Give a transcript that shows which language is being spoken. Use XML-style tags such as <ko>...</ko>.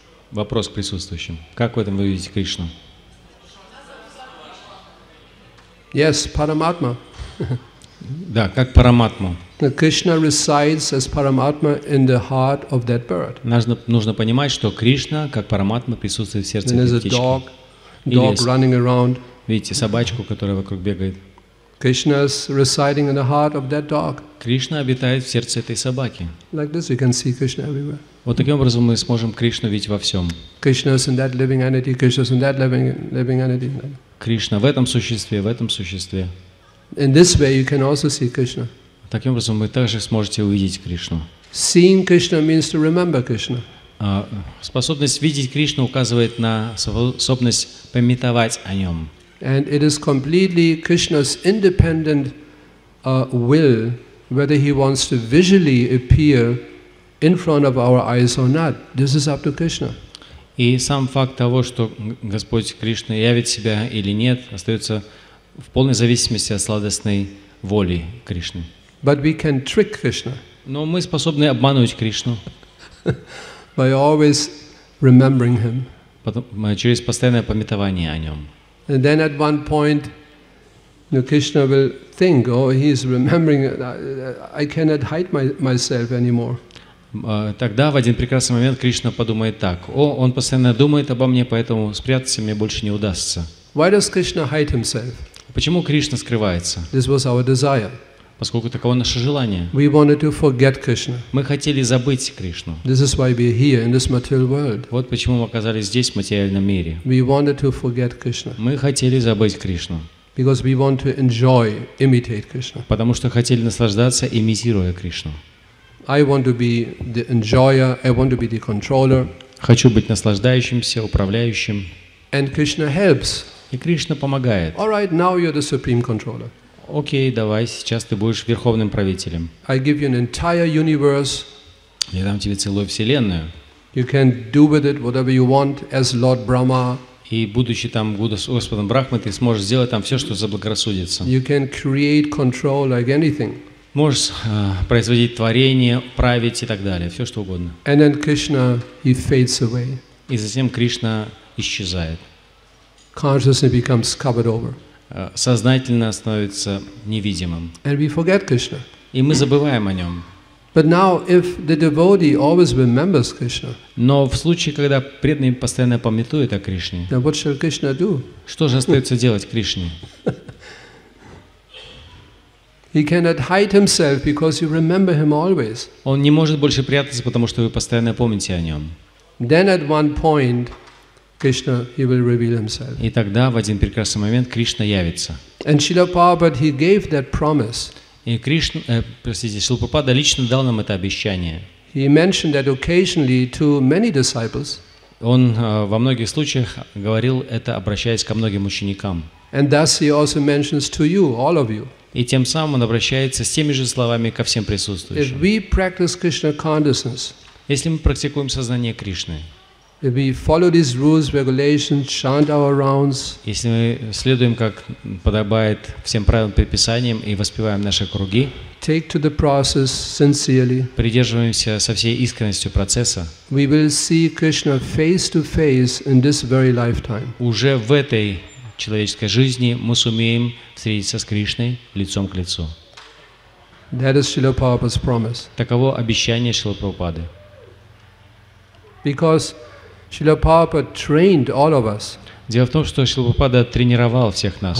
<ru>Вопрос к присутствующим. Как в этом вы видите Кришну?</ru> <en>Yes, Paramatma.</en> <ru>Да, как Параматму.</ru> <en>Krishna resides as Paramatma in the heart of that bird.</en> <ru>Нужно понимать, что Кришна, как Параматма, присутствует в сердце</ru> <en>Then there's</en> <ru>этой</ru> <en>a dog</en> <ru>птички.</ru> <en>running around.</en> <ru>Видите собачку, которая вокруг бегает.</ru> <en>Krishna is residing in the heart of that dog.</en> <ru>Кришна обитает в сердце этой собаки.</ru> <en>Like this, you can see Krishna everywhere.</en> <ru>Вот таким образом мы сможем Кришну видеть во всем.</ru> <en>Krishna is in that living entity. Krishna is in that living entity.</en> <ru>Кришна в этом существе, в этом существе.</ru> <en>In this way, you can also see Krishna.</en> <ru>Таким образом вы также сможете увидеть Кришну.</ru> <en>Seeing Krishna means to remember Krishna.</en> <ru>Способность видеть Кришну указывает на способность памятовать о нем.</ru> <en>And it is completely Krishna's independent will whether he wants to visually appear in front of our eyes or not. This is up to Krishna.</en> <ru>И сам факт того, что Господь Кришна явит себя или нет, остается в полной зависимости от сладостной воли Кришны.</ru> <en>But we can trick Krishna.</en> <ru>Но мы способны обманывать Кришну.</ru> <en>by always remembering him.</en> <ru>Через постоянное памятование о нем.</ru> <en>And then at one point, Krishna will think, oh, he is remembering, I cannot hide myself anymore.</en> <ru>Тогда в один прекрасный момент Кришна подумает так: о, он постоянно думает обо мне, поэтому спрятаться мне больше не удастся.</ru> <en>Why does Krishna hide himself?</en> <ru>Почему Кришна скрывается?</ru> <en>This was our desire.</en> <ru>Поскольку таково наше желание.</ru> <en>We wanted to forget Krishna.</en> <ru>Мы хотели забыть Кришну.</ru> <en>This is why we are here in this material world.</en> <ru>Вот почему мы оказались здесь, в материальном мире.</ru> <en>We wanted to forget Krishna.</en> <ru>Мы хотели забыть Кришну.</ru> <en>Because we want to enjoy, imitate Krishna.</en> <ru>Потому что хотели наслаждаться, имитируя Кришну.</ru> <en>I want to be the enjoyer, I want to be the controller.</en> <ru>Хочу быть наслаждающимся, управляющим.</ru> <en>And Krishna helps.</en> <ru>И Кришна помогает.</ru> <en>All right, now you're the supreme controller.</en> <ru>Окей, давай, сейчас ты будешь верховным правителем.</ru> <en>I give you an entire universe.</en> <ru>Я дам тебе целую вселенную.</ru> <en>You can do with it whatever you want as Lord Brahma.</en> <ru>И будучи там Господом Брахмы, ты сможешь сделать там все, что заблагорассудится.</ru> <en>You can create, control like anything.</en> <ru>Можешь производить творение, править и так далее, все что угодно.</ru> <en>And then Krishna, he fades away.</en> <ru>И затем Кришна исчезает.</ru> <en>Consciousness becomes covered over.</en> <ru>Сознательно становится невидимым.</ru> <en>And we forget Krishna.</en> <ru>И мы забываем о нем.</ru> <en>But now, if the devotee always remembers Krishna,</en> <ru>но в случае, когда преданный постоянно памятует о Кришне,</ru> <en>then what shall Krishna do?</en> <ru>Что же остается делать Кришне?</ru> <en>He cannot hide himself because you remember him always.</en> <ru>Он не может больше прятаться, потому что вы постоянно помните о нем.</ru> <en>Then at one point, Krishna, he will reveal himself.</en> <ru>И тогда в один прекрасный момент Кришна явится.</ru> <en>And Шрила Прабхупада, he gave that promise.</en> <ru>И Шрила Прабхупада лично дал нам это обещание.</ru> <en>He mentioned that occasionally to many disciples.</en> <ru>Он во многих случаях говорил это, обращаясь ко многим ученикам.</ru> <en>And thus he also mentions to you, all of you.</en> <ru>И тем самым он обращается с теми же словами ко всем</ru> <en>If</en> <ru>присутствующим.</ru> <en>we practice Krishna consciousness,</en> <ru>Если мы практикуем сознание Кришны,</ru> <en>if we follow these rules, regulations, chant our rounds,</en> <ru>если мы следуем, как подобает всем правилам, предписаниям и воспеваем наши круги,</ru> <en>take to the process sincerely,</en> <ru>придерживаемся со всей искренностью процесса,</ru> <en>we will see Krishna face to face in this very lifetime.</en> <ru>уже в этой человеческой жизни мы сумеем встретиться с Кришной лицом к лицу.</ru> <en>That is Srila Prabhupada's promise.</en> <ru>Таково обещание Шрилы Прабхупады.</ru> <en>Because Srila Prabhupada trained all of us.</en> <ru>Дело в том, что Шрила Прабхупада тренировал всех нас,</ru>